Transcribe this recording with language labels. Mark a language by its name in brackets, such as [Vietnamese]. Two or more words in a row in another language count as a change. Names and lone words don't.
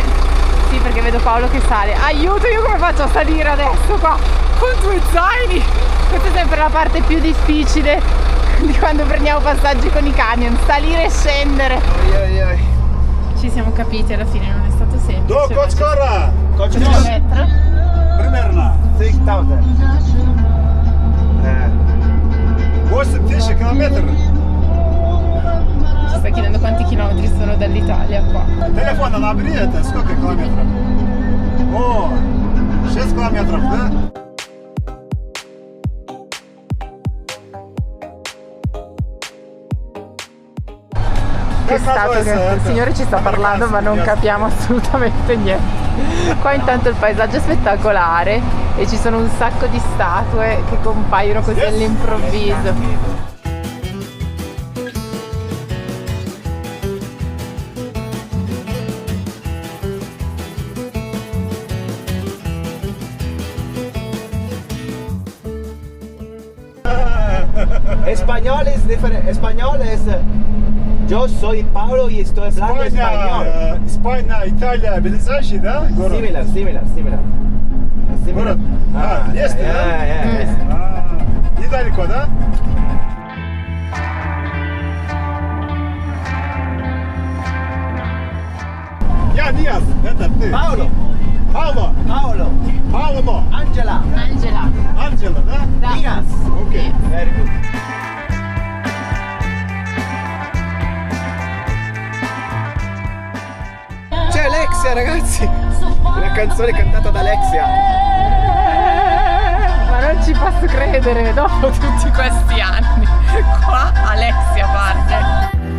[Italian] Sì, perché vedo Paolo che sale. Aiuto, io come faccio a salire adesso qua? Con due zaini! Questa è sempre la parte più difficile di quando prendiamo passaggi con i camion, salire e scendere. Ci siamo capiti, alla fine non è stato semplice. Do Koçkara. Chilometro. [Russian] Примерно 6.000. 8000 километров. [Italian] Ci sta chiedendo quanti chilometri sono dall'Italia qua. [Russian] Телефон набери, это сколько километров? О, 6 километров, да? [Italian] Che è stato che il signore ci sta parlando ma non capiamo assolutamente niente. Qua intanto il paesaggio è spettacolare e ci sono un sacco di statue che compaiono così all'improvviso. [Spanish] Español es diferente. Español es. Yo soy Pablo y estoy hablando español. [Russian] Испания, Италия, ближайший, да? Город? Similar. Город? Есть, да? Yeah. Недалеко, да? Я Диас, это ты. Paolo. Павло. Angela. Анджела, да? Dias. Окей. [English] Very good. [Italian] C'è Alexia ragazzi. Una canzone cantata da Alexia. Ma non ci posso credere, dopo tutti questi anni qua Alexia parte.